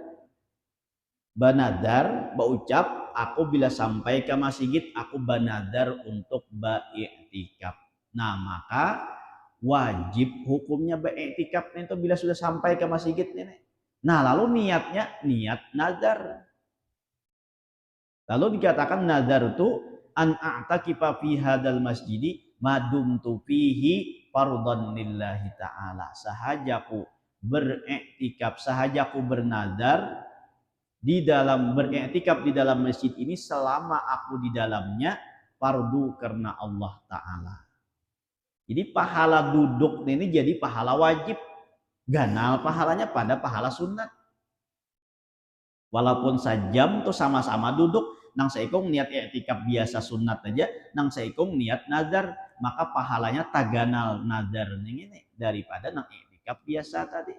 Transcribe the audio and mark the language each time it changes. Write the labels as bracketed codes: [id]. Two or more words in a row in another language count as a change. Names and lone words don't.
[bjn] Benadar, ucap aku bila sampai ke masjid aku benadar untuk iktikaf. Nah maka wajib hukumnya beriktikaf itu bila sudah sampai ke masjid ini. Nah, lalu niatnya niat nazar. Lalu dikatakan nazar itu [ar] أن أعتكف في هذا المسجد ما دمت فيه فرضا لله تعالى. [bjn] Sahajaku beriktikaf, sahajaku bernazar di dalam beriktikaf di dalam masjid ini selama aku di dalamnya fardu karena Allah Ta'ala. Jadi pahala duduk ini jadi pahala wajib. Ganal pahalanya pada pahala sunat. Walaupun sajam tuh sama-sama duduk, nang seikung niat i'tikaf biasa sunat aja, nang seikung niat nazar, maka pahalanya taganal nazar ini daripada nang i'tikaf biasa tadi.